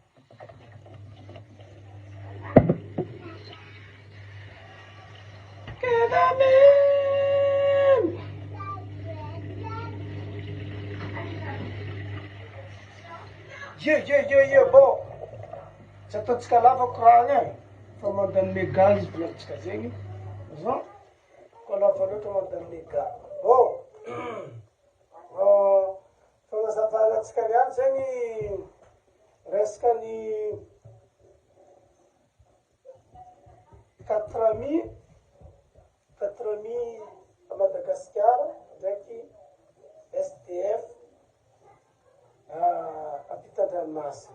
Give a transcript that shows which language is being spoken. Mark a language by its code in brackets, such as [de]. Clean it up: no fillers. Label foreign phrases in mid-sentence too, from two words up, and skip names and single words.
[en] Get on in. Yeah, yeah, yeah, yeah, bo. [mg] Tsy ataontsika lavako raha agny e. Fa mandany méga izy volantsika zegny. Zan. Koa lava loatra mandany méga. Bo. Fanazavarantsika niany zegny resaka ny 4 000 à Madagascar ndraiky SDF ampitan-dranomasina.